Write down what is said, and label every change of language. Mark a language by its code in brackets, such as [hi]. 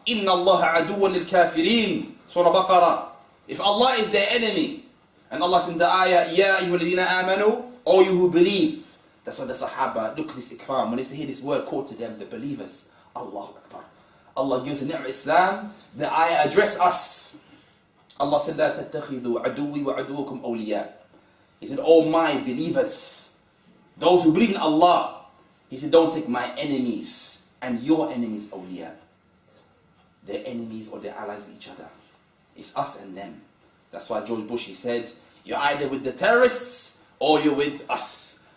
[ar] Inna Allah aduwan lil kafirin. Surah Baqarah. [en] If Allah is their enemy, and Allah said in the ayah, [ar] Ya ayyuhalladhina amanu, [en] O you who believe, That's why the Sahaba, look at this ikram. When they hear this word called to them, the believers, Allahu Akbar. Allah gives a ni'mah Islam. The ayah address us. Allah said, [ar] لا تتخذوا عدوي وعدوكم أولياء. [en] He said, oh my believers, those who believe in Allah. He said, don't take my enemies and your enemies awliya. Their enemies or their allies of each other. It's us and them. That's why George Bush, he said, you're either with the terrorists or you're with us.